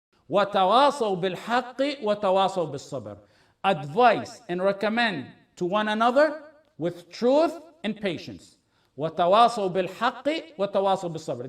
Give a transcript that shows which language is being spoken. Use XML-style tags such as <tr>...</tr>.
<ar>وتواصوا بالحق وتواصوا بالصبر.</ar> <en>Advise and recommend to one another with truth and patience.</en> <ar>وتواصوا بالحق وتواصوا بالصبر.</ar>